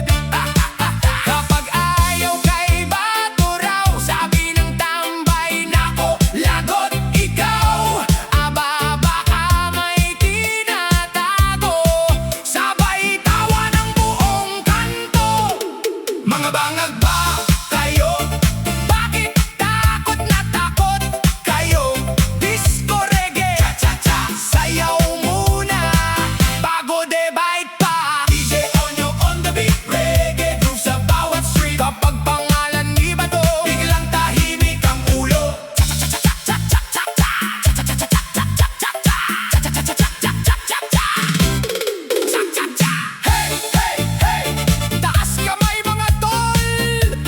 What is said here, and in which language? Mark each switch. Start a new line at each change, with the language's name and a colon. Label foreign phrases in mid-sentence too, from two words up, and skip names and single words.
Filipino: Kapag ayaw kay bato raw, sabi ng tambay, nako, lagot ikaw. Aba, baka may tinatago, sabay tawa ng buong kanto. Mga bangag ba kayo? Bakit takot na takot kayo?
English: Disco reggae, cha-cha-cha,
Filipino: sayaw muna bago debate pa.
English: DJ Onyo on the beat, reggae groove
Filipino: sa bawat
English: street.
Filipino: Kapag pangalan ni Bato, biglang tahimik ang ulo.
English: Hey, hey, hey!
Filipino: Taas kamay mga tol!